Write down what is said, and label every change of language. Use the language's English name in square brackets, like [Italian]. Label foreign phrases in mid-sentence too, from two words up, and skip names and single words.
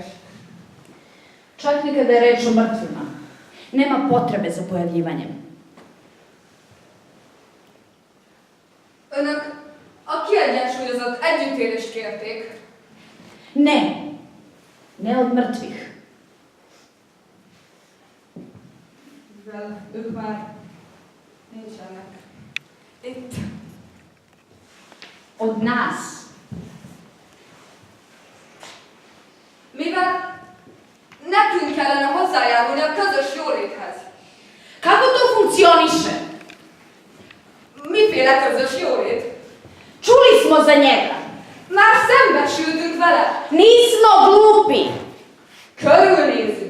[Serbian] Čak ni kada je reč o mrtvima. Nema potrebe za pojavljivanjem. [Hungarian] Önök a kiegyensúlyozott együttélést kérték. [Serbian] Ne. Ne od mrtvih. [Hungarian] Mivel ők már nincsenek itt. [Serbian] Od nas. [Hungarian] Mivel nekünk kellene hozzájárulni a közös jóléthez. [Serbian] Kako to funkcioniše? [Hungarian] Miféle közös jólét? [Serbian] Čuli smo za njega. [Hungarian] Már szembesültünk vele. [Serbian] Nismo glupi. [Hungarian] Körülnézünk.